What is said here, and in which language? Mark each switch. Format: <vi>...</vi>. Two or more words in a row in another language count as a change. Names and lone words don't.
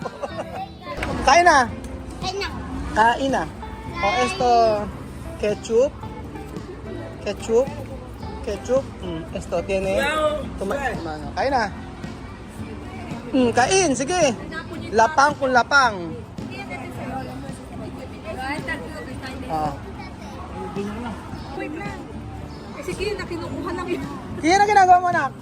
<tl>Kain na. Enak. Kain na.</tl> <es>O esto ketchup. Esto tiene tomato.</es> <tl>Kain na. Kain, sige. Lapang kung lapang. Ah. Wait lang. Eh, sige, nakinukuha lang yun. Kaya na ginagawa mo, anak?</tl>